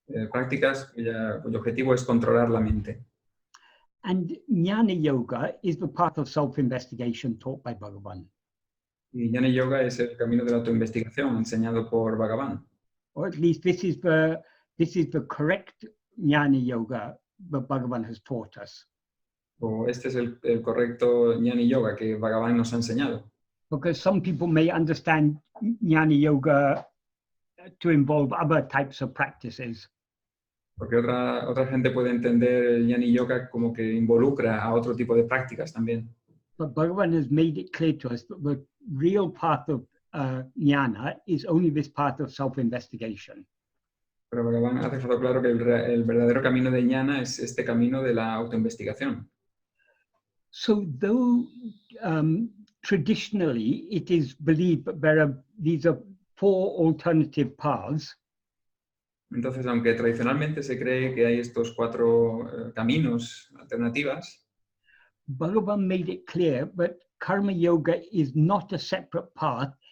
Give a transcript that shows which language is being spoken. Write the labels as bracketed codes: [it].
[es] Prácticas cuyo objetivo es controlar la mente. [en] And jnana yoga is the path of self-investigation taught by Bhagavan. [es] Y jnana yoga es el camino de la autoinvestigación enseñado por Bhagavan. [en] Or at least this is the correct jnana yoga that Bhagavan has taught us. [es] O este es el correcto jnana yoga que Bhagavan nos ha enseñado. [en] Because some people may understand jnana yoga to involve other types of practices. [es] Porque otra gente puede entender el jnana yoga como que involucra a otro tipo de prácticas también. [en] But Bhagavan has made it clear to us that the real path of jnana is only this path of self-investigation. [es] Pero Bhagavan ha dejado claro que el verdadero camino de jnana es este camino de la autoinvestigación. [en] So though traditionally it is believed that these are 4 alternative paths, [es] entonces, aunque tradicionalmente se cree que hay estos 4 caminos, alternativas, [en] Bhagavan made it clear that karma yoga is not a separate path.